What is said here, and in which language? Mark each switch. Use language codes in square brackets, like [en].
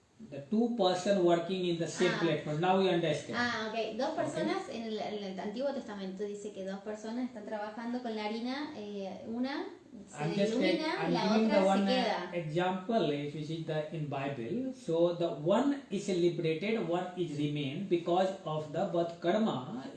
[en] the two person working in the same platform. Now you understand. Ok. [es] Dos personas en el Antiguo Testamento dice que dos personas están trabajando con la harina, una se ilumina, la [en] giving the [es] otra [en] one [es] se queda. [en] example which is the in Bible. So the one is liberated, one is remain because of the but karma.